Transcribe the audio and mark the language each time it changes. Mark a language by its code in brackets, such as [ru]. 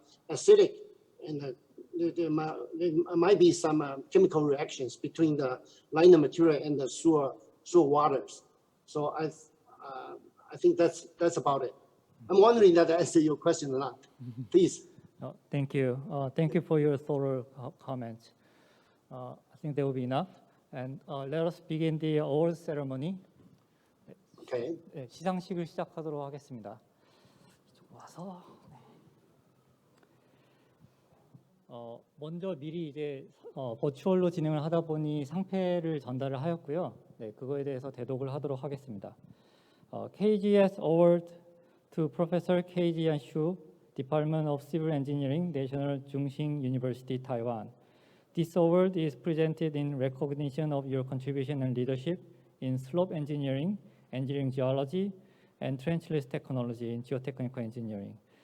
[en] acidic, and there might be some chemical reactions between the liner material and the sewer waters. So I think that's about it. I'm wondering that I answered your question or not. Please. Thank you. Thank you for your thorough comments. I think that will be enough. And let us begin the award ceremony. Okay. [ko] 네, 시상식을 시작하도록 하겠습니다. 이쪽 와서. 먼저 미리 이제 버추얼로 진행을 하다 보니 상패를 전달을 하였고요. 네, 그거에 대해서 대독을 하도록 하겠습니다. [en] KGS Award to Professor K.Jian Shu, Department of Civil Engineering, National Chungching University, Taiwan. This award is presented in recognition of your contribution and leadership in slope engineering, engineering geology, and trenchless technology in geotechnical engineering.